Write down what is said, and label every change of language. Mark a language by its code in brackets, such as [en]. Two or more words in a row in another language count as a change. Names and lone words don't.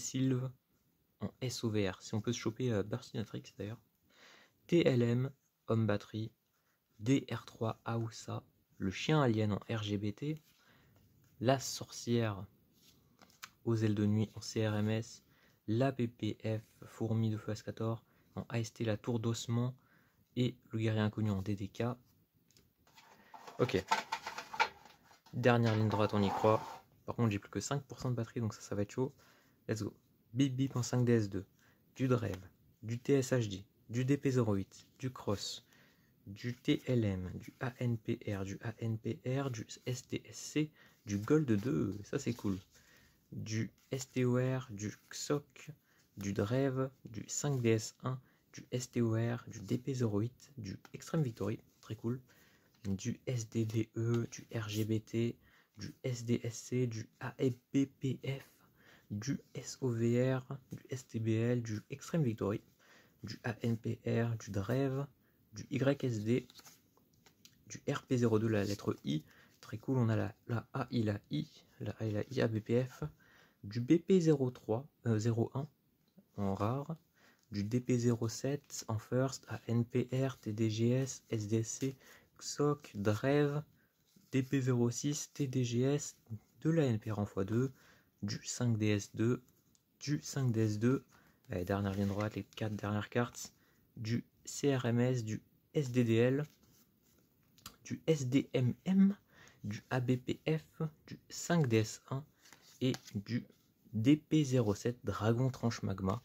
[fr] Sylves en SOVR, si on peut se choper Burstinatrix d'ailleurs, TLM, Homme Batterie, DR3 Aoussa, le chien alien en RGBT, la sorcière aux ailes de nuit en CRMS, la PPF, Fourmi de Feu Ascator en AST, la tour d'ossement et le guerrier inconnu en DDK. Ok, dernière ligne droite, on y croit. Par contre, j'ai plus que 5% de batterie, donc ça va être chaud. [en] Let's go. [fr] Bip Bip en 5DS2, du Drev, du TSHD, du DP08, du Cross, du TLM, du ANPR, du SDSC, du Gold 2, ça c'est cool, du STOR, du XOC, du Drev, du 5DS1, du STOR, du DP08, du Extreme Victory, très cool, du SDDE, du RGBT, du SDSC, du ABPF, du SOVR, du STBL, du Extreme Victory, du ANPR, du Drev, du YSD, du RP02, la lettre I, très cool, on a la AI, la I ABPF, du BP03, 01 en rare, du DP07 en first, ANPR, TDGS, SDSC, XOC, Drev, DP06, TDGS, de la NPR en x2, du 5DS2, du 5DS2, dernière ligne droite, les 4 dernières cartes, du CRMS, du SDDL, du SDMM, du ABPF, du 5DS1 et du DP07 Dragon Tranche Magma.